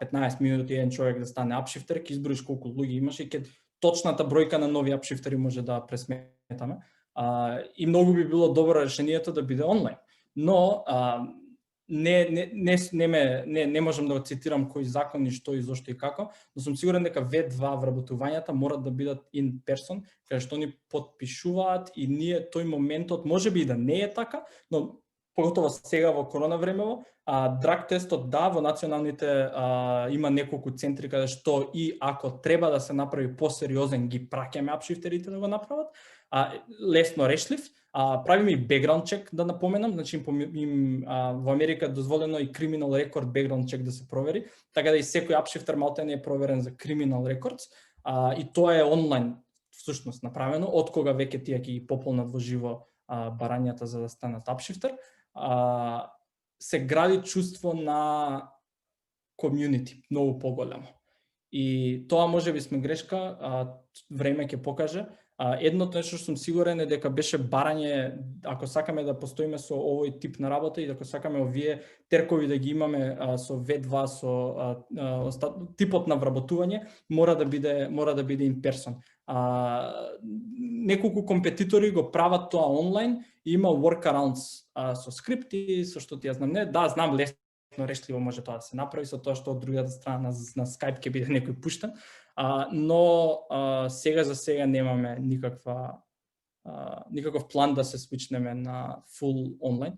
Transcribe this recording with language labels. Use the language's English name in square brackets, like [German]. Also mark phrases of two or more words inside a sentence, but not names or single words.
[Macedonian] 15 минути еден човек да стане апшифтер, ќе изброиш колку луѓе имаш и ќе точната бројка на нови апшифтери може да пресметаме. И многу би било добро решението да биде онлайн. Но не можам да го цитирам кој закон и што и зошто и како, но сум сигурен дека V2 вработувањата морат да бидат [English] in person, [Macedonian] каде што они потпишуваат и ние тој моментот можеби и да не е така, но поготово сега во корона времево, драг тестот во националните има неколку центри каде што и ако треба да се направи посериозен, ги праќаме апшифтерите да го направат, лесно решлив. Правиме и [English] background check, [Macedonian] да напоменам, значи во Америка е дозволено и [English] criminal record background check [Macedonian] да се провери, така да и секој апшифтер малте не е проверен за [English] criminal records, [Macedonian] и тоа е онлайн всушност направено, од кога веќе тие ќе ги пополнат во живо барањата за да станат апшифтер. Се гради чувство на community многу поголемо. И тоа можеби сме грешка, време ќе покаже. Едното нешто што сум сигурен е дека беше барање, ако сакаме да постоиме со овој тип на работа и ако сакаме овие теркови да ги имаме со V2, со типот на вработување, мора да биде [English] in person. [Macedonian] Неколку компетитори го прават тоа онлайн и има workarounds со скрипти, со што ти ја знам, знам лесно решливо може тоа да се направи со тоа што од другата страна на Skype ќе биде некој пуштен. Но сега за сега немаме никаков план да се свичнеме на full онлайн.